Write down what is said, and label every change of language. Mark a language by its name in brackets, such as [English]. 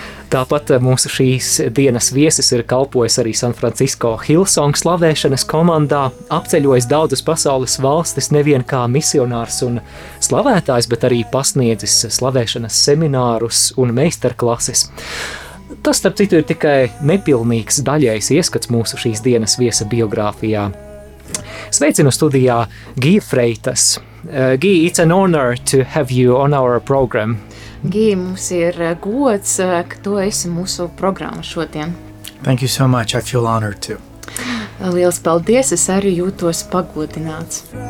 [Latvian] Tāpat mūsu šīs dienas viesis ir kalpojis arī San Francisco Hillsong slavēšanas komandā, apceļojis daudzas pasaules valstis nevien kā misionārs un slavētājs, bet arī pasniedzis slavēšanas seminārus un meisterklases. Tas, starp citu, ir tikai nepilnīgs daļais ieskats mūsu šīs dienas viesa biogrāfijā. Sveicinu studijā Guy Freitas. [English] Guy, it's an honor to have you on our program. [Latvian] Gīvi, mums ir gods, ka tu esi mūsu programma šodien. [English] Thank you so much, I feel honored too. [Latvian] Liels paldies, es arī jūtos pagodināts.